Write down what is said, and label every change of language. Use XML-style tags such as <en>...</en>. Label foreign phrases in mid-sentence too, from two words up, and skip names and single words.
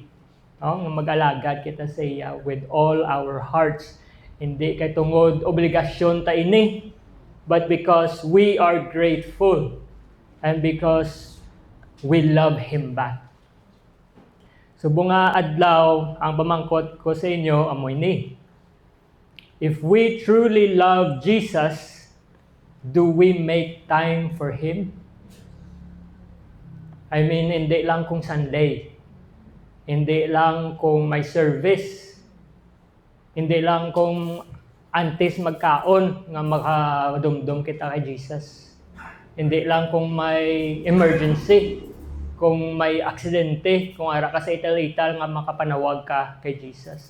<hil>Nga mag-alagad kita sa iya</hil> <en>with all our hearts.</en> <hil>Hindi kay tungod obligasyon ta ini,</hil> <en>but because we are grateful and because we love Him back.</en> <hil>So bunga adlaw, ang pamangkot ko sa inyo amoy ni.</hil> <en>If we truly love Jesus, do we make time for Him? I mean,</en> <hil>hindi lang kung Sunday. Hindi lang kung may service. Hindi lang kung antes magkaon nga makadumdum kita kay Jesus. Hindi lang kung may emergency, kung may aksidente, kung ara ka sa ital-ital nga makapanawag ka kay Jesus.</hil>